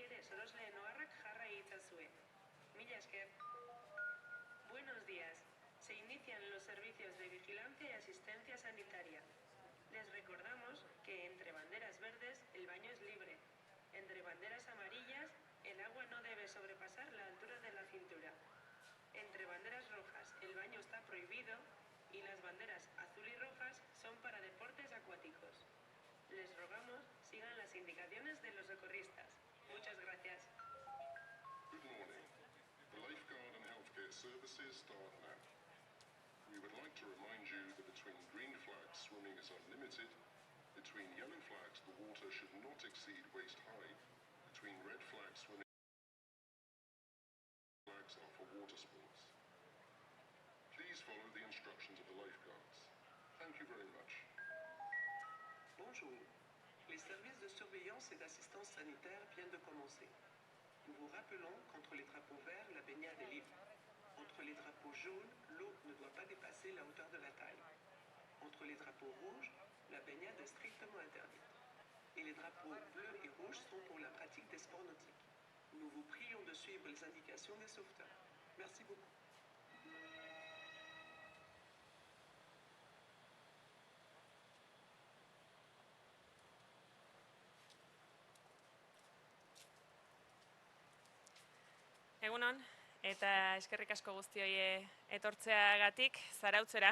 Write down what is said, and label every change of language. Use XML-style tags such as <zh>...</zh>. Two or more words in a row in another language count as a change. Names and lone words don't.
<eu>sorosleen oharrak jarra itzazue. Mila esker.</eu> <es>Buenos días. Se inician los servicios de vigilancia y asistencia sanitaria. Les recordamos que entre banderas verdes el baño es libre. Entre banderas amarillas el agua no debe sobrepasar la altura de la cintura. Entre banderas rojas el baño está prohibido y las banderas azul y rojas son para deportes acuáticos. Les rogamos sigan las indicaciones de los socorristas. Muchas gracias.</es> <en>Good morning. The lifeguard and healthcare services start now. We would like to remind you that between green flags, swimming is unlimited. Between yellow flags, the water should not exceed waist high. Between red flags, swimming flags are for water sports. Please follow the instructions of the lifeguards. Thank you very much.</en> <fr>Bonjour. Les services de surveillance et d'assistance sanitaire viennent de commencer. Nous vous rappelons qu'entre les drapeaux verts, la baignade est libre. Entre les drapeaux jaunes, l'eau ne doit pas dépasser la hauteur de la taille. Entre les drapeaux rouges, la baignade est strictement interdite. Et les drapeaux bleus et rouges sont pour la pratique des sports nautiques. Nous vous prions de suivre les indications des sauveteurs. Merci beaucoup.</fr> <eu>Egunon, eta eskerrik asko guztioi etortzeagatik Zarautzera.</eu>